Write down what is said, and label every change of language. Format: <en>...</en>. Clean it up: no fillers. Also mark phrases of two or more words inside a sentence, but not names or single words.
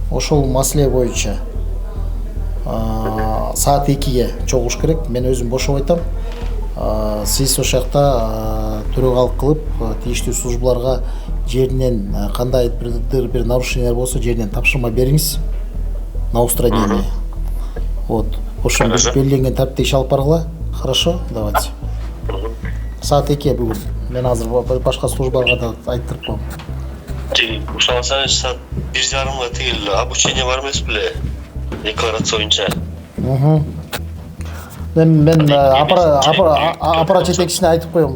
<ky>ошол маселе боюнча саат 2-ге чогулуш керек. Мен өзүм бошоп айтам. Сиз ошол жакта төрөгалык кылып, тийиштүү службаларга жеринен кандайдыр бир нарушениялар болсо жеринен тапшырма бериңиз</ky> <ru>на устранение.</ru> <ky>Вот. Ошо белгиленген тартипте иш алып баргыла.</ky> <ru>Хорошо? Давайте.</ru> <ky>Саат 2 бүгүн. Мен азыр башка службаларга да айттырып коем. Ушалсаңыз саат 1:30 тигил обучение бар эмес беле? Декларация боюнча. Мен аппарат жетекчисине айтып коем.</ky>